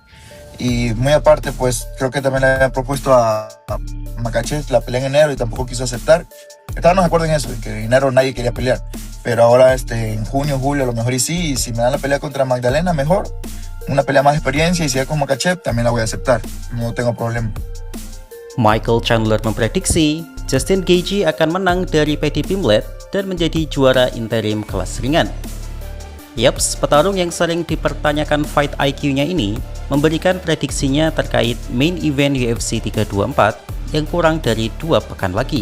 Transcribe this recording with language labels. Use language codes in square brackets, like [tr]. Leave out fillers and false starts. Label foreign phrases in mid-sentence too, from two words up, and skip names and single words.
[es] Y muy aparte, pues creo que también le habían propuesto a Makhachev la pelea en enero y tampoco quiso aceptar. Estábamos de acuerdo en eso, en que en enero nadie quería pelear. Pero ahora en junio, julio a lo mejor y sí, y si me dan la pelea contra Magdalena, mejor. Una pelea más de experiencia y si es con Makhachev, también la voy a aceptar. No tengo problema. [id] Michael Chandler memprediksi Justin Gaethje akan menang dari Paddy Pimblett dan menjadi juara interim kelas ringan. Yaps, petarung yang sering dipertanyakan [en] fight IQ- [id] nya ini memberikan prediksinya terkait [en] main event [id] UFC 324 yang kurang dari 2 pekan lagi.